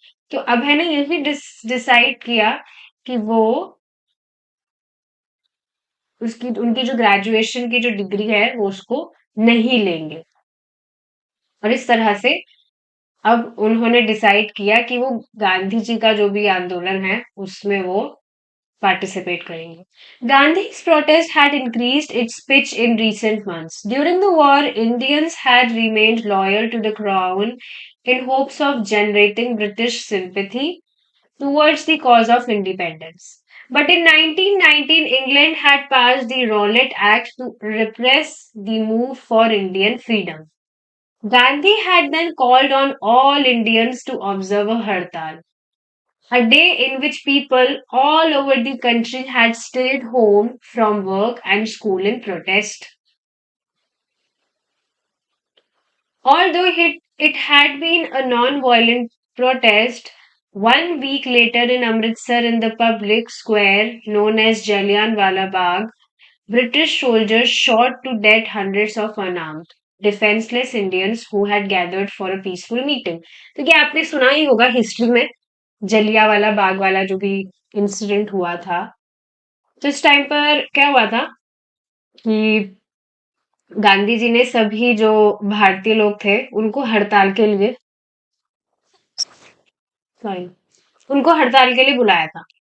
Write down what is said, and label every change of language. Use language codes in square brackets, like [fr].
[hi] तो अब है ना यही डिसाइड किया कि वो उसकी उनकी जो ग्रेजुएशन की जो डिग्री है वो उसको नहीं लेंगे। और इस तरह से अब उन्होंने डिसाइड किया कि वो गांधी जी का जो भी आंदोलन है उसमें वो पार्टिसिपेट करेंगे। [en] Gandhi's protest had increased its pitch in recent months. During the war, Indians had remained loyal to the crown in hopes of generating British sympathy towards the cause of independence. But in 1919, England had passed the Rowlatt Act to repress the move for Indian freedom. Gandhi had then called on all Indians to observe a hartal, a day in which people all over the country had stayed home from work and school in protest. Although it had been a non-violent protest, 1 week later in Amritsar in the public square known as Jallianwala Bagh, British soldiers shot to death hundreds of unarmed, defenseless Indians who had gathered for a peaceful meeting. [hi] तो क्या आपने सुना ही होगा history में जलियांवाला बाग वाला जो भी incident हुआ था। तो इस टाइम पर क्या हुआ था कि गांधी जी ने सभी जो भारतीय लोग थे उनको हड़ताल के लिए सॉरी उनको हड़ताल के लिए बुलाया था।